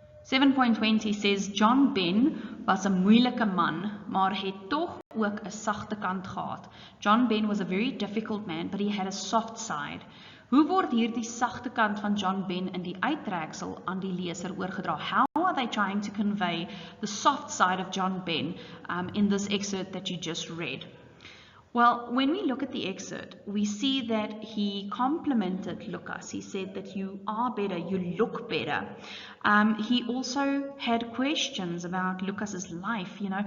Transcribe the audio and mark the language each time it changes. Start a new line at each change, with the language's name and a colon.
Afrikaans: .20 says, John Ben was 'n moeilike man, maar het tog ook 'n sagte kant gehad.
English: John Ben was a very difficult man, but he had a soft side.
Afrikaans: Hoe word hierdie sagte kant van John Ben in die uittreksel aan die leser oorgedra?
English: How are they trying to convey the soft side of John Ben in this excerpt that you just read? Well, when we look at the excerpt, we see that he complimented Lucas. He said that you are better, you look better. He also had questions about Lucas's life.